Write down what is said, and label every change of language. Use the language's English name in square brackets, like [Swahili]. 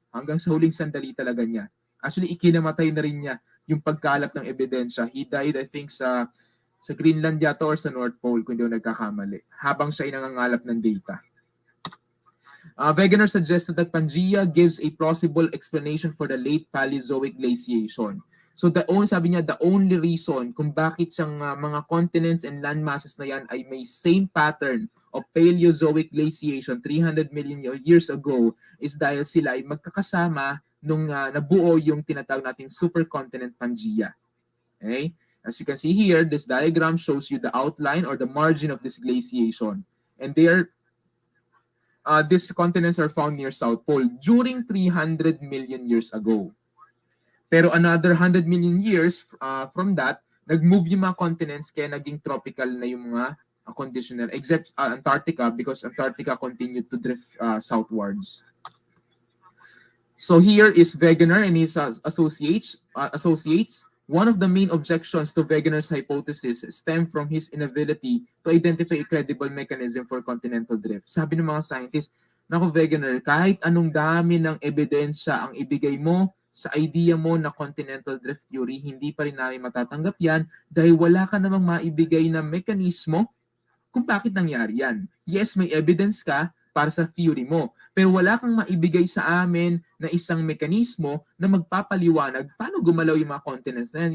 [Filipino] Hanggang sa huling sandali talaga niya. Actually, ikinamatay na rin niya yung pagkalap ng ebidensya. [English] He died, I think, [Filipino] sa Greenland yata or sa [English] North Pole, [Filipino] kung hindi ako nagkakamali, habang siya ay nangangalap ng data. [English] Wegener suggested that PANGAEA gives a plausible explanation for the late Paleozoic glaciation. [Filipino] So sabi niya, [English] the only reason [Filipino] kung bakit siyang mga [English] continents and land masses [Filipino] na yan ay may [English] same pattern of Paleozoic glaciation 300 million years ago is [Filipino] dahil sila ay magkakasama nung nabuo yung tinatawag nating supercontinent PANGAEA. Okay? [English] As you can see here, this diagram shows you the outline or the margin of this glaciation. And these continents are found near South Pole during 300 million years ago. [Filipino] Pero another 100 million years from that, nag-move yung mga continents kaya naging tropical na yung mga conditional, [English] except Antarctica because Antarctica continued to drift southwards. So here is Wegener and his associates. One of the main objections to Wegener's hypothesis stem from his inability to identify a credible mechanism for continental drift. [Filipino] Sabi ng mga scientists, naku Wegener, kahit anong dami ng ebidensya ang ibigay mo sa idea mo na [English] continental drift theory, [Filipino] hindi pa rin namin matatanggap yan dahil wala ka namang maibigay na mekanismo kung bakit nangyari yan. Yes, [English] may evidence ka para sa theory mo, [Filipino] pero wala kang maibigay sa amin na isang mekanismo na magpapaliwanag paano gumalaw yung mga continents na yan.